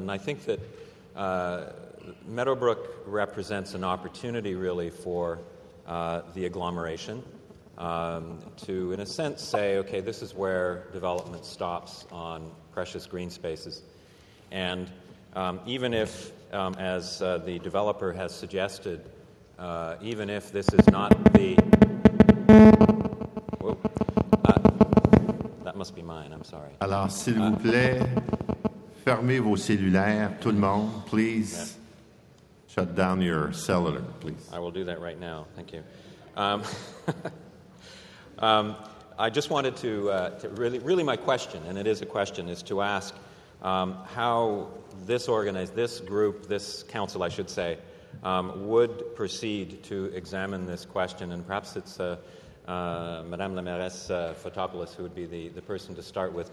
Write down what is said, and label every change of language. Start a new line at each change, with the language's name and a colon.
English: And I think that Meadbrook represents an opportunity really for the agglomeration to, in a sense, say, okay, this is where development stops on precious green spaces. And even if, as the developer has suggested, even if this is not the... Whoa. That must be mine, I'm sorry.
French: Alors, s'il vous plaît, fermez vos cellulaires, tout le monde, please.
English: Shut down your cellular, please. I will do that right now, thank you. I just wanted to really my question, and it is a question, is to ask how this group, this council, I should say, would proceed to examine this question, and perhaps it's Madame la Mairesse Fotopoulos who would be the person to start with.